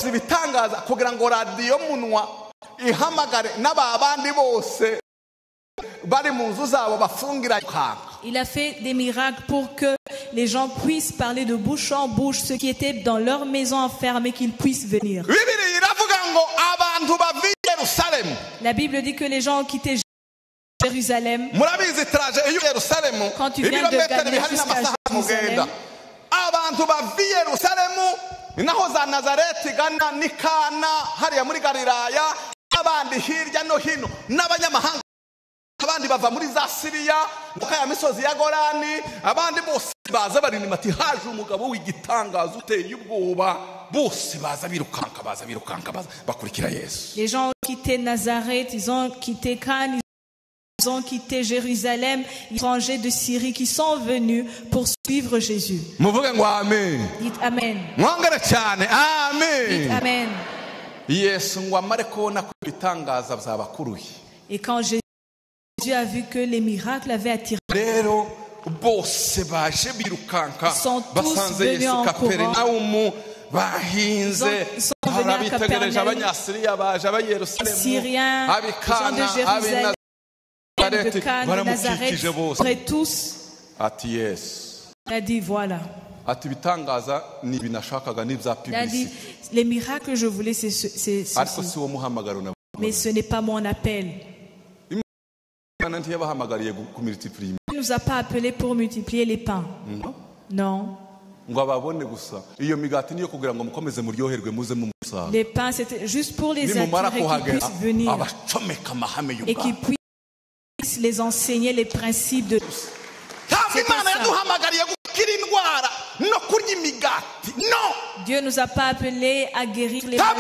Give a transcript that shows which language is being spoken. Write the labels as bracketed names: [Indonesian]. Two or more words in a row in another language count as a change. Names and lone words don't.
[French] Il a fait des miracles pour que les gens puissent parler de bouche en bouche, ceux qui étaient dans leur maison enfermés, qu'ils puissent venir. La Bible dit que les gens ont quitté Jérusalem. Quand tu viens de Galilée jusqu'à Jérusalem, [Kinyarwanda] naho za Nazareti gana nikana hariya muri Galilaya, abandi hirya no hino n'abanyamahanga, abandi bava muri za Siriya mukaya misozi ya Golani, abandi bose baza barinima ati haje umugabo w'igitangaza uteye ubwoba bose baza birukanka bakurikira Yesu. [French] Les gens ont quitté Nazareth, ils ont quitté Cannes, ils ont quitté Jérusalem, les étrangers de Syrie qui sont venus pour suivre Jésus. [Kinyarwanda] Muvuge ngo amen. [French] Dites Amen. [Kinyarwanda] Mwongere cyane amen. [French] Dites Amen. [Kinyarwanda] Yesu ngo amare kubona ko ibitangaza byabakuruye. [French] Et quand Jésus a vu que les miracles avaient attiré, [Kinyarwanda] rero bose baje birukanka basanze Yesu Kaperinaumu bahinze barabitegereje abanyasiriya baje abayerusalemu abikana [French] de Cannes, de Nazareth, près tous. [Kinyarwanda] Ati Yesu. [French] Il a dit voilà. [Kinyarwanda] Ati bitangaza ni binashakaga ni bya publicité. [French] Les miracles que je voulais c'est ceci. Mais ce n'est pas mon appel. Il ne nous a pas appelés pour multiplier les pains. Non. Les pains c'était juste pour les attirer qu'ils puissent venir et qu'ils puissent les enseigner les principes de Dieu nous a pas appelés à guérir les maladies.